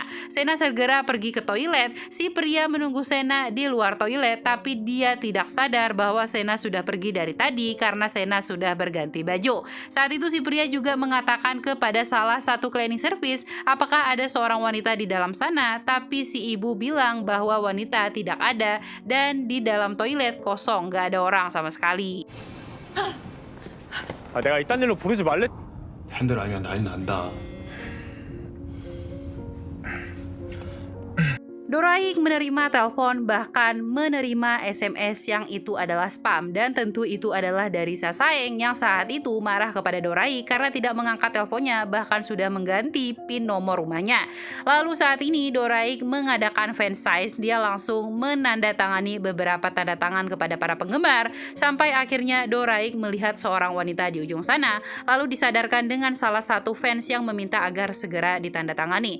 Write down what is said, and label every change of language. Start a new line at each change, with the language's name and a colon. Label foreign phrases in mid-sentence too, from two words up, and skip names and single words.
Indonesian: Sena segera pergi ke toilet. Si pria menunggu Sena di luar toilet tapi dia tidak sadar bahwa Sena sudah pergi dari tadi karena Sena sudah berganti baju. Saat itu si pria juga mengatakan kepada salah satu
English: cleaning service
Indonesian: apakah ada seorang wanita di dalam sana, tapi si ibu bilang bahwa wanita tidak ada dan di dalam toilet kosong, gak ada orang sama sekali.
Korean: 내가 이딴 일로 부르지 말래. 팬들 알면 난리 난다.
Indonesian: Doraik menerima telepon, bahkan menerima SMS yang itu adalah spam, dan tentu itu adalah dari Sasaeng yang saat itu marah kepada Doraik karena tidak mengangkat teleponnya, bahkan sudah mengganti PIN nomor rumahnya. Lalu saat ini Doraik mengadakan fansign, dia langsung menandatangani beberapa tanda tangan kepada para penggemar, sampai akhirnya Doraik melihat seorang wanita di ujung sana, lalu disadarkan dengan salah satu fans yang meminta agar segera ditandatangani.